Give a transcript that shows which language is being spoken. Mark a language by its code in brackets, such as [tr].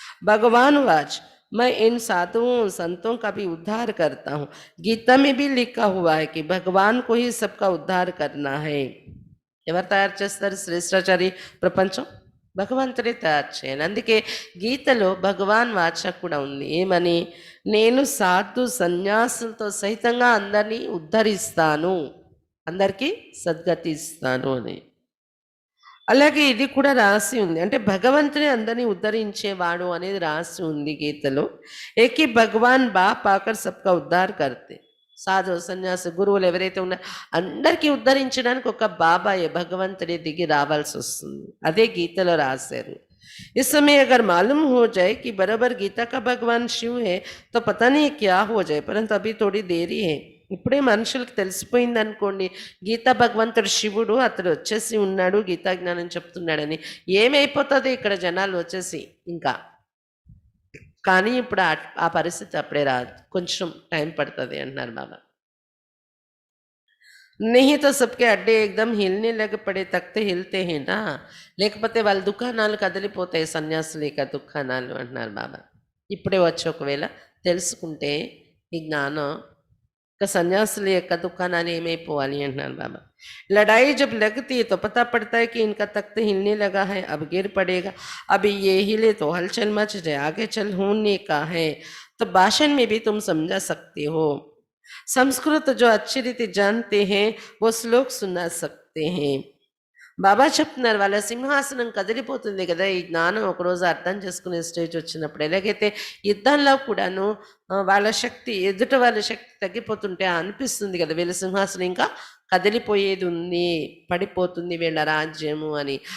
[hi] భగవాన్ watch, मैं इन साधुओं संतों का भी उद्धार करता हूँ. गीता में भी लिखा हुआ है कि भगवान को ही सबका उद्धार करना है. [te] ఎవరు తయారు చేస్తారు శ్రేష్టాచారి ప్రపంచం? భగవంతుడే తయారు చేయాలి. అందుకే గీతలో భగవాన్ వాచ కూడా ఉంది. ఏమని? నేను సాధు సన్యాసులతో సహితంగా అందరినీ ఉద్ధరిస్తాను, అందరికీ సద్గతి ఇస్తాను అని. అలాగే ఇది కూడా రాసి ఉంది. అంటే భగవంతుడే అందరినీ ఉద్ధరించేవాడు అనేది రాసి ఉంది గీతలో. [hi] ఏకి భగవాన్ బాప్ ఆకర్ సబ్కా ఉద్ధార్ కర్తే. [te] సాధు సన్యాసి గురువులు ఎవరైతే ఉన్నారో అందరికీ ఉద్ధరించడానికి ఒక బాబాయే భగవంతుడే దిగి రావాల్సి వస్తుంది. అదే గీతలో రాశారు. [hi] इस समय अगर मालूम हो जाए कि बराबर गीता का भगवान शिव है तो पता नहीं क्या हो जाए, परंतु अभी थोड़ी देरी है. [te] ఇప్పుడే మనుషులకు తెలిసిపోయింది అనుకోండి, గీతా భగవంతుడు శివుడు, అతడు వచ్చేసి ఉన్నాడు, గీతా జ్ఞానం చెప్తున్నాడని. ఏమైపోతుంది ఇక్కడ జనాలు వచ్చేసి ఇంకా. కానీ ఇప్పుడు ఆ పరిస్థితి అప్పుడే రాదు, కొంచెం టైం పడుతుంది అంటున్నారు బాబా. [hi] नहीं तो सबके अड्डे एकदम हिलने लग पड़े तख्ते हिलते हैं ना, [te] లేకపోతే వాళ్ళ దుకాణాలు కదిలిపోతాయి, సన్యాసుల యొక్క దుకాణాలు అంటున్నారు బాబా. ఇప్పుడే వచ్చి ఒకవేళ తెలుసుకుంటే ఈ జ్ఞానం [hi] का सन्यासी [te] యొక్క దుకాణాలు ఏమైపోవాలి అంటున్నారు బాబా. [hi] लड़ाई जब लगती है तो पता पड़ता है कि इनका तख्त हिलने लगा है, अब गिर पड़ेगा, अभी ये हिले तो हलचल मच जाए, आगे चल होने का है. तो भाषण में भी तुम समझा सकते हो. संस्कृत जो अच्छी रीति जानते हैं वो श्लोक सुना सकते हैं. [te] బాబా చెప్తున్నారు వాళ్ళ సింహాసనం కదిలిపోతుంది కదా ఈ జ్ఞానం ఒకరోజు అర్థం చేసుకునే స్టేజ్ వచ్చినప్పుడు. ఎలాగైతే యుద్ధంలో కూడాను వాళ్ళ శక్తి, ఎదుట వాళ్ళ శక్తి తగ్గిపోతుంటే అనిపిస్తుంది కదా వీళ్ళ సింహాసనం ఇంకా కదిలిపోయేది ఉంది, పడిపోతుంది వీళ్ళ రాజ్యము అని.